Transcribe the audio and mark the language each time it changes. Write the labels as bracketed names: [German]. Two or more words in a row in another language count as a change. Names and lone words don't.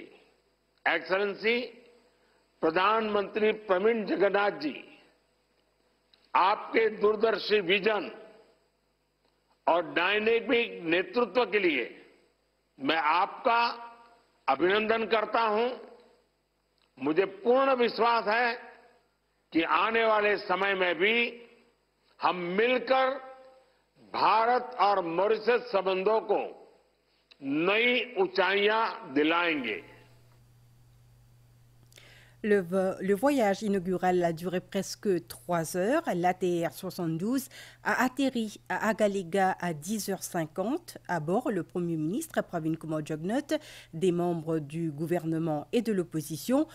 [Hindi] एक्सेलेंसी प्रधानमंत्री प्रवीण जगन्नाथ जी, आपके दूरदर्शी विजन और डायनेमिक नेतृत्व के लिए मैं आपका अभिनंदन करता हूं। मुझे पूर्ण विश्वास है कि आने वाले समय में भी हम मिलकर भारत और मॉरिशस संबंधों को नई ऊंचाइयां दिलाएंगे। [French] Le voyage inaugural a duré presque 3 heures. L'ATR 72 a atterri à Agalega à 10h50. À bord, le Premier ministre Pravin Kumar Jugnauth, des membres du gouvernement et de l'opposition.